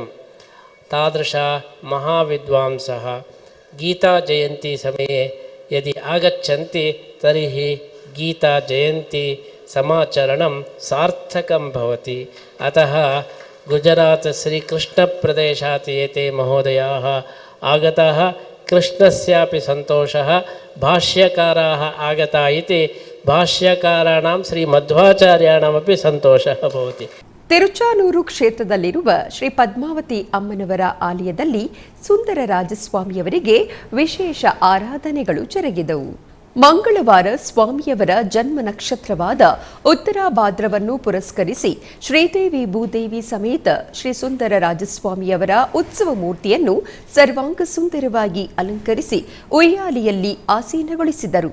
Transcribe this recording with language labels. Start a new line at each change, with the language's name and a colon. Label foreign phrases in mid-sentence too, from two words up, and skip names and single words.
Sanskrit: तादृश महाविद्वांसः गीताजयन्ती समये यदि आगच्छन्ति तर्हि गीताजयन्ती समाचरणं सार्थकं भवति। अतः गुजरात् श्रीकृष्णप्रदेशात् एते महोदयाः आगताः। कृष्णस्यापि सन्तोषः, भाष्यकाराः आगता इति भाष्यकाराणां श्रीमध्वाचार्याणामपि सन्तोषः भवति।
Kannada: ತಿರುಚಾನೂರು ಕ್ಷೇತ್ರದಲ್ಲಿರುವ ಶ್ರೀ ಪದ್ಮಾವತಿ ಅಮ್ಮನವರ ಆಲಯದಲ್ಲಿ ಸುಂದರರಾಜಸ್ವಾಮಿಯವರಿಗೆ ವಿಶೇಷ ಆರಾಧನೆಗಳು ಜರುಗಿದವು. ಮಂಗಳವಾರ ಸ್ವಾಮಿಯವರ ಜನ್ಮ ನಕ್ಷತ್ರವಾದ ಉತ್ತರ ಭಾದ್ರವನ್ನು ಪುರಸ್ಕರಿಸಿ ಶ್ರೀದೇವಿ ಭೂದೇವಿ ಸಮೇತ ಶ್ರೀ ಸುಂದರರಾಜಸ್ವಾಮಿಯವರ ಉತ್ಸವ ಮೂರ್ತಿಯನ್ನು ಸರ್ವಾಂಗ ಸುಂದರವಾಗಿ ಅಲಂಕರಿಸಿ ಉಯ್ಯಾಲಿಯಲ್ಲಿ ಆಸೀನಗೊಳಿಸಿದರು.